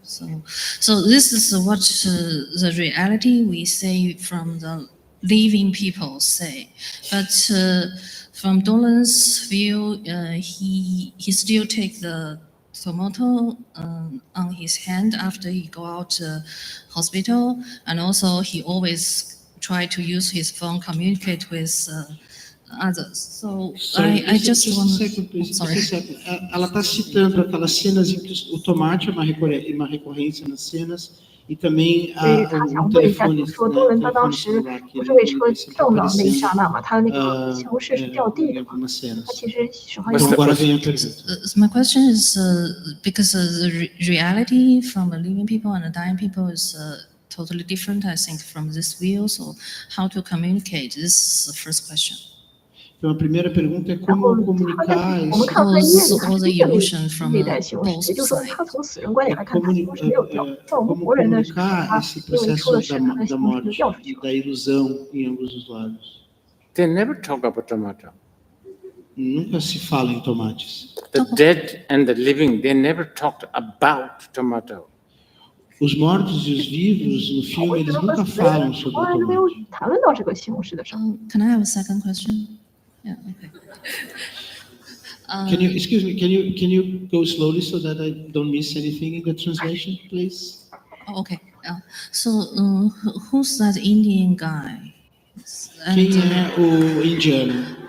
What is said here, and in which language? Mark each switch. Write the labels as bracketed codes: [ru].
[en] So this is what the reality we say from the living people say, but from Dolan's view, he still take the tomato on his hand after he go out hospital, and also he always try to use his phone communicate with others. So I just want. Sorry. [pt] Ela está citando aquelas cenas em que o tomate é uma recorrência nas cenas e também um telefone celular que ele sempre aparecendo em algumas cenas. Então agora vem a pergunta. [en] My question is because the reality from the living people and the dying people is totally different, I think, from this view. So how to communicate? This is the first question. [pt] Então a primeira pergunta é como comunicar [en] all the emotion from both sides. [pt] Como comunicar esse processo da morte e da ilusão em ambos os lados. [en] They never talk about tomato. [pt] Nunca se fala em tomates. [en] The dead and the living, they never talked about tomato. [pt] Os mortos e os vivos no filme eles nunca falam sobre o tomate. [en] Can I have a second question? Yeah, okay. Can you go slowly so that I don't miss anything in the translation, please? Oh, okay. So who's that Indian guy? [pt] Quem é o indiano?